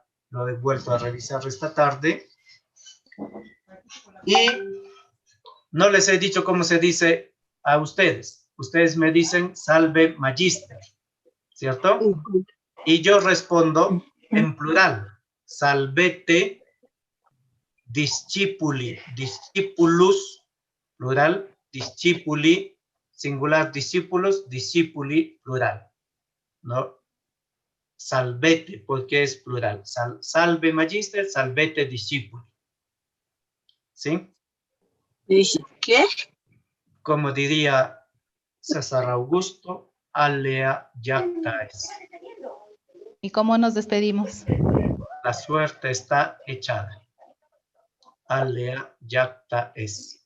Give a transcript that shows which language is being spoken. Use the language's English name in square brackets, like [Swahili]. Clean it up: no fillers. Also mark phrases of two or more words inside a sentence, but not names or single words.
[Spanish] Lo he vuelto a revisar esta tarde. Y no les he dicho cómo se dice a ustedes. Ustedes me dicen [Latin] salve magister, [Spanish] ¿cierto? Y yo respondo en plural. [Latin] Salvete discipuli, discipulus, plural, discipuli, [Spanish] singular, discípulos, discipuli, plural, ¿no? Salvete, porque es plural. [Latin] Salve magister, salvete discipuli. [Spanish] ¿Sí? ¿Qué? Como diría César Augusto, [Latin] alea jacta es. [Spanish] ¿Y cómo nos despedimos? La suerte está echada. [Latin] Alea jacta es.